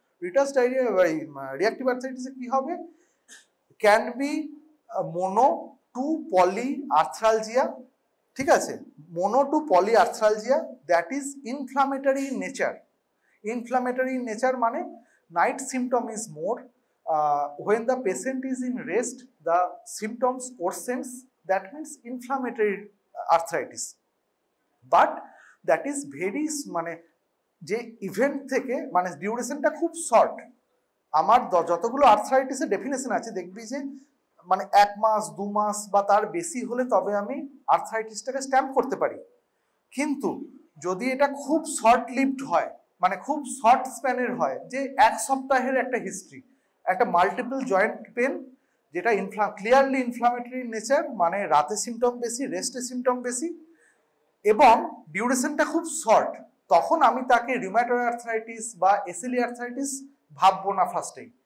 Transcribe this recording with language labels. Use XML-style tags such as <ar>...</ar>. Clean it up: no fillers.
<en>Reiter's diarrhoea reactive আর্থ্রাইটিসে</en> <bn>কি হবে?</bn> <en>can be mono to poly arthralgia,</en> <bn>ঠিক আছে,</bn> <en>Mono to poly arthralgia that is inflammatory in nature. Inflammatory in nature মানে night symptom is more, when the patient is in rest the symptoms worsens, that means inflammatory arthritis, but that is very</en> <bn>মানে যে event থেকে মানে ডিউরেশনটা খুব short. আমার যতগুলো আর্থ্রাইটিসের definition আছে দেখবি যে মানে 1 মাস 2 মাস বা তার বেশি হলে তবে আমি আর্থ্রাইটিসটাকে স্ট্যাম্প করতে পারি। কিন্তু যদি এটা খুব শর্ট লিভড হয়, মানে খুব শর্ট স্প্যানের হয়, যে 1 সপ্তাহের একটা হিস্ট্রি, একটা মাল্টিপল জয়েন্ট পেন যেটা ক্লিয়ারলি ইনফ্লামেটরি নেচার, মানে রাতে সিমটম বেশি, রেস্টে সিমটম বেশি, এবং ডিউরেশনটা খুব শর্ট, তখন আমি তাকে রিউমাটয়েড আর্থ্রাইটিস বা এসিলি আর্থ্রাইটিস ভাববো না ফার্স্টেই।</bn>